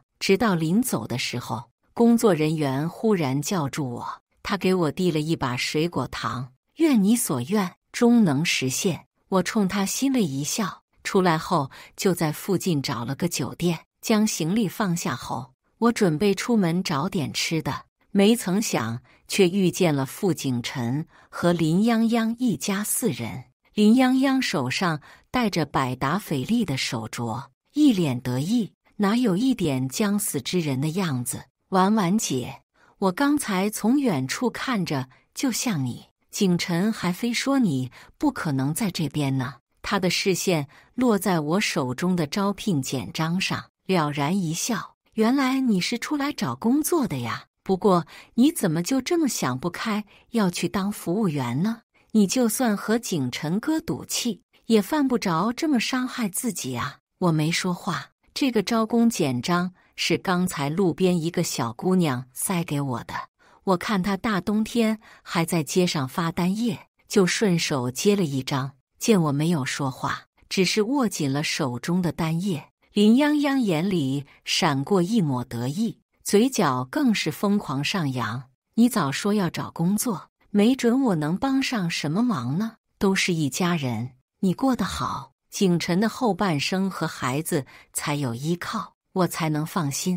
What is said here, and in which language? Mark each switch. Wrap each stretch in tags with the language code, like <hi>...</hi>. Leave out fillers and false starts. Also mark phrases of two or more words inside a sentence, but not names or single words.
<zh>直到臨走的時候，工作人員忽然叫住我，他給我遞了一把水果糖，願你所願，終能實現。我衝他心了一笑，出來後就在附近找了個酒店，將行李放下後，我準備出門找點吃的，沒曾想卻遇見了傅景辰和林泱泱一家4人。林泱泱手上戴着百達翡麗的手鐲，一臉得意，哪有一點將死之人的樣子。婉婉姐，我剛才從遠處看着就像你，景辰還非說你不可能在這邊呢。他的視線落在我手中的招聘簡章上，了然一笑。原來你是出來找工作的呀，不過你怎麼就這麼想不開，要去當服務員呢？你就算和景辰哥賭氣，也犯不着這麼傷害自己啊。我沒說話，這個招工簡章是剛才路邊一個小姑娘塞給我的，我看她大冬天還在街上發單頁，就順手接了一張。見我沒有說話，只是握緊了手中的單頁，林泱泱眼裡閃過一抹得意，嘴角更是瘋狂上揚。你早說要找工作，沒準我能幫上什麼忙呢？都是一家人，你過得好，景辰的後半生和孩子才有依靠，我才能放心。</zh>